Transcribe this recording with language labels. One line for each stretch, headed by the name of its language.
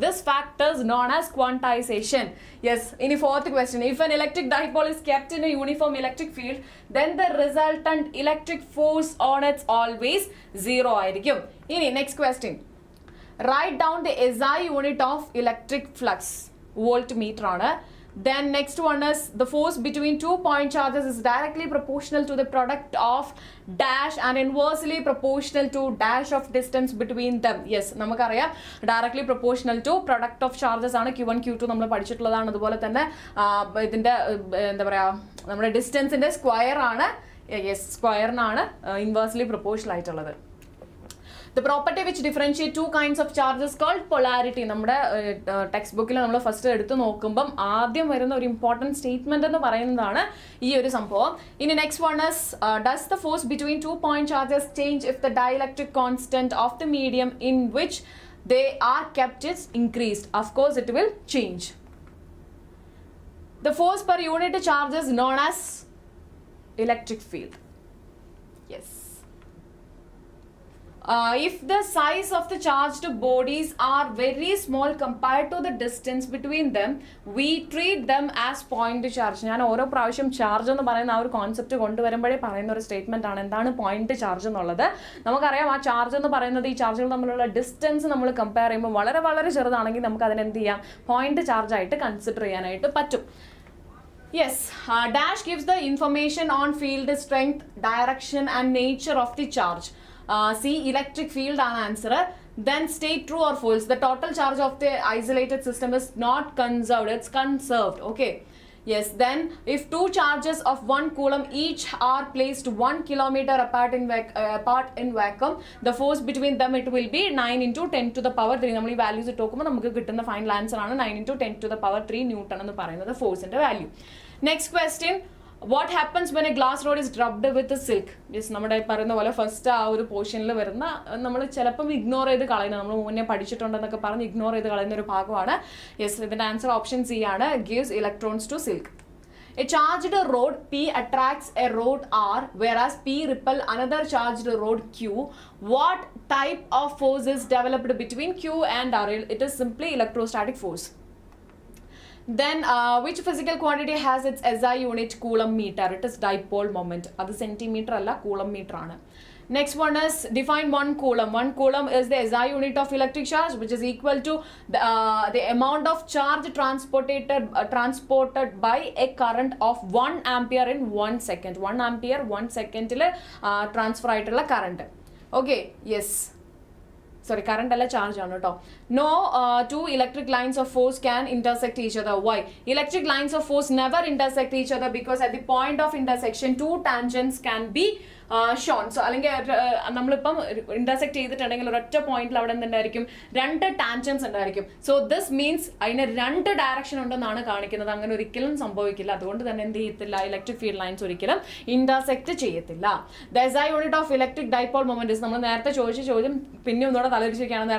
English: This factors known as quantization. Yes, ഇനി fourth question. If an electric dipole is kept in a uniform electric field, then the resultant electric force on it always 0 ആയിരിക്കും. ഇനി next question. Write down the SI unit of electric flux.
Malayalam: Voltmeter ആണ്.
English: Then next one is the force between 2 point charges is directly proportional to the product of dash and inversely proportional to dash of distance between them. Yes,
Malayalam: നമുക്കറിയാം
English: directly proportional to product of charges ആണ്.
Malayalam: Q1 Q2 നമ്മൾ പഠിച്ചിട്ടുള്ളതാണ്. അതുപോലെ തന്നെ ഇതിന്റെ എന്താ പറയുക, നമ്മുടെ ഡിസ്റ്റൻസിന്റെ square ആണ്. യെസ്, സ്ക്വയറിനാണ് ഇൻവേഴ്സ്ലി പ്രൊപ്പോർഷണൽ ആയിട്ടുള്ളത്.
English: The property which differentiate two kinds of charges called polarity.
Malayalam: നമ്മുടെ ടെക്സ്റ്റ് ബുക്കിൽ നമ്മൾ ഫസ്റ്റ് എടുത്ത് നോക്കുമ്പം ആദ്യം വരുന്ന ഒരു ഇമ്പോർട്ടൻറ്റ് സ്റ്റേറ്റ്മെന്റ് എന്ന് പറയുന്നതാണ് ഈ ഒരു സംഭവം.
English: ഇനി next one is does the force between 2 point charges change if the dielectric constant of the medium in which they are kept is increased? Of course it will change. The force per unit charge is known as electric field. Yes. If the size of the charged bodies are very small compared to the distance between them, we treat them as point charge.
Malayalam: ഞാൻ ഓരോ പ്രാവശ്യം charge എന്ന് പറയുന്ന ആ ഒരു concept കൊണ്ടുവരുമ്പോഴേ പറയുന്ന ഒരു statement ആണ് എന്താണ് പോയിന്റ് ചാർജ് എന്നുള്ളത്. നമുക്കറിയാം ആ ചാർജ് എന്ന് പറയുന്നത് ഈ ചാർജുകൾ തമ്മിലുള്ള ഡിസ്റ്റൻസ് നമ്മൾ കമ്പയർ ചെയ്യുമ്പോൾ വളരെ വളരെ ചെറുതാണെങ്കിൽ നമുക്ക് അതിനെ എന്ത് ചെയ്യാം, പോയിന്റ് ചാർജ് ആയിട്ട് കൺസിഡർ ചെയ്യാനായിട്ട് പറ്റും.
English: Yes, dash gives the information on field strength, direction and nature of the charge. C, electric field ആണ് answer. Then state true or false. The total charge of the isolated system is not conserved, it's conserved. Okay. Yes, then if two charges of 1 coulomb each are placed 1 kilometer apart in vacuum, the force between them it will be 9 into 10 to the power 3.
Malayalam: നമ്മൾ ഈ values ഇട്ട് നോക്കുമ്പോൾ നമുക്ക് കിട്ടുന്ന final answer ആണ് 9 into 10 to the power 3 newton എന്ന് പറയുന്നത് ഫോഴ്സിന്റെ value.
English: Next question. What happens when a glass rod is rubbed with a silk?
Malayalam: Yes, നമ്മുടെ പറയുന്ന പോലെ ഫസ്റ്റ് ആ ഒരു പോർഷനിൽ വരുന്ന നമ്മൾ ചിലപ്പം ഇഗ്നോർ ചെയ്ത് കളയുന്ന, നമ്മൾ മുന്നേ പഠിച്ചിട്ടുണ്ടെന്നൊക്കെ പറഞ്ഞ് ഇഗ്നോർ ചെയ്ത് കളയുന്ന ഒരു ഭാഗമാണ്. യെസ്, ഇതിന്റെ ആൻസർ ഓപ്ഷൻ സി ആണ്.
English: Gives electrons to silk. A charged rod P attracts a rod R, whereas P repel another charged rod Q. What type of force is developed between Q and R? It is simply electrostatic force. Then which physical quantity has its SI unit? Coulomb meter. It is dipole moment.
Malayalam: അത് centimetre അല്ല, coulomb metre ആണ്.
English: Next one is define 1 coulomb. 1 coulomb is the SI unit of electric charge, which is equal to the amount of charge transported by a current of 1 ampere in 1 second.
Malayalam: 1 ampere 1 second transfer ആയിട്ടുള്ള current.
English: Okay, yes. Sorry,
Malayalam: current alla charge ആണ് കേട്ടോ.
English: No two electric lines of force can intersect each other. Why? Electric lines of force never intersect each other because at the point of intersection two tangents can be shown.
Malayalam: So അല്ലെങ്കിൽ നമ്മളിപ്പം intersect ചെയ്തിട്ടുണ്ടെങ്കിൽ ഒരൊറ്റ പോയിന്റിൽ അവിടെ എന്തായിരിക്കും, 2 tangents ഉണ്ടായിരിക്കും. So this means അതിന് 2 direction ഉണ്ടെന്നാണ് കാണിക്കുന്നത്. അങ്ങനെ ഒരിക്കലും സംഭവിക്കില്ല. അതുകൊണ്ട് തന്നെ എന്ത് ചെയ്യത്തില്ല, ഇലക്ട്രിക് ഫീൽഡ് ലൈൻസ് ഒരിക്കലും ഇന്റർസെക്ട് ചെയ്യത്തില്ല.
English: the SI unit of electric dipole moment is,
Malayalam: നമ്മൾ നേരത്തെ ചോദിച്ച ചോദ്യം പിന്നെ ഒന്നുകൂടെ തലതിരിച്ചിരിക്കുകയാണ്.